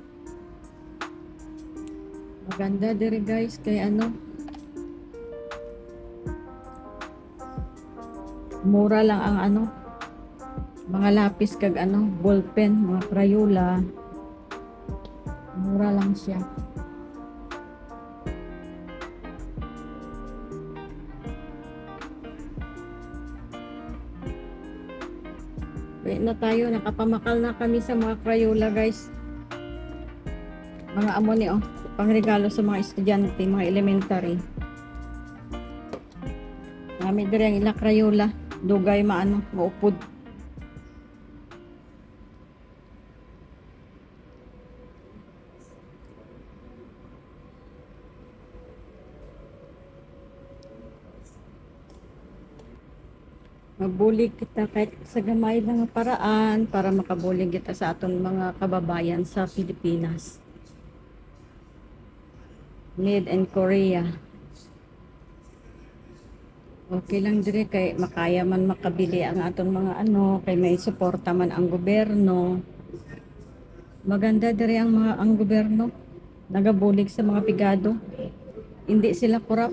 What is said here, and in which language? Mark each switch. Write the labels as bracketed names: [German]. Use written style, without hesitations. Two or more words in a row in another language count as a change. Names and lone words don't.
[Hiligaynon] Maganda dire guys kay ano mura lang ang ano mga lapis kag ano ballpen, mga Crayola mura lang siya. Wait na tayo, nakapamakal na kami sa mga Crayola guys. Mga amo ni pangregalo sa mga estudyante, mga elementary. Kami dire ang ila Crayola, dugay maano, maupod. Mabulig kita kahit sa gamay ng paraan para makabulig kita sa aton mga kababayan sa Pilipinas. [English] Made in Korea. [Hiligaynon] Okay lang dire kay makaya man makabili ang aton mga ano kay may suporta man ang gobyerno. Maganda dire ang gobyerno nagabulig sa mga pigado. [Filipino] Hindi sila korap.